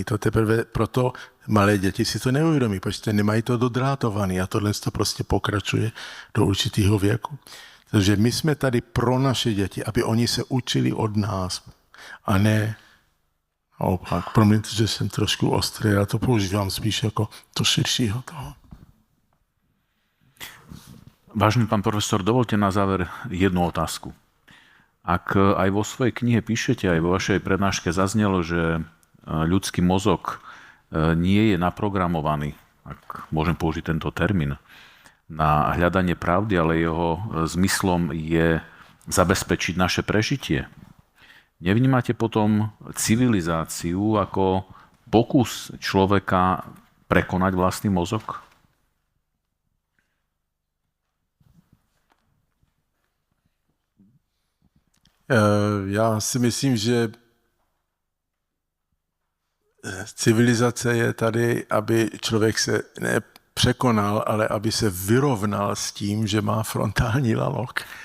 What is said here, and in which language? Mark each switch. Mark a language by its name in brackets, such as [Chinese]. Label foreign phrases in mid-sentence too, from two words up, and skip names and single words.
[Czech] To teprve proto malé děti si to neuvědomí, protože nemají to dodrátované a tohle to prostě pokračuje do určitého věku. Takže my jsme tady pro naše děti, aby oni se učili od nás a ne naopak. Promiňte, že jsem trošku ostrý, já to používám spíš jako to širšího toho. [Slovak] Vážený pán profesor, dovolte na záver jednu otázku. Ak aj vo svojej knihe píšete, aj vo vašej prednáške zaznelo, že ľudský mozog nie je naprogramovaný, ak môžem použiť tento termín, na hľadanie pravdy, ale jeho zmyslom je zabezpečiť naše prežitie. Nevnímate potom civilizáciu ako pokus človeka prekonať vlastný mozog? [Czech] Já si myslím, že civilizace je tady, aby člověk se nepřekonal, ale aby se vyrovnal s tím, že má frontální lalok.